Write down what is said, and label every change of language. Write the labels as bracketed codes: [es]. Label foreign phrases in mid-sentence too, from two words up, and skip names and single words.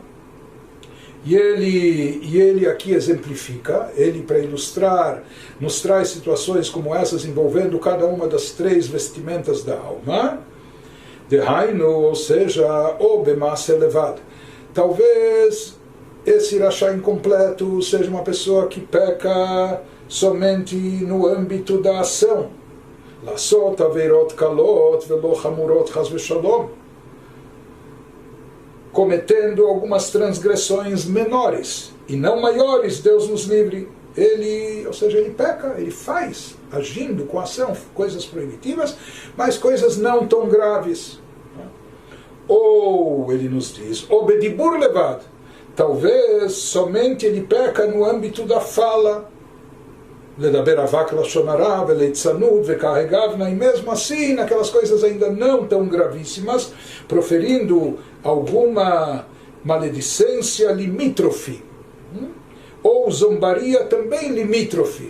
[pt] E ele aqui exemplifica, ele para ilustrar, nos traz situações como essas envolvendo cada uma das 3 vestimentas da alma, dehainu, ou seja, o bemase elevado. Talvez esse rachá incompleto seja uma pessoa que peca somente no âmbito da ação, [he] לעשות עבירות קלות ולא חמורות חס ושלום, [pt] cometendo algumas transgressões menores e não maiores, Deus nos livre. Ou seja, ele peca, ele faz, agindo com ação, coisas proibitivas, mas coisas não tão graves. Ou, ele nos diz, o [he] בדבור לבד, [pt] talvez somente ele peca no âmbito da fala, [he] לדבר אבק לשון הרע וליצנות וכהאי גוונא, [pt] e mesmo assim, naquelas coisas ainda não tão gravíssimas, proferindo alguma maledicência limítrofe, ou zombaria também limítrofe.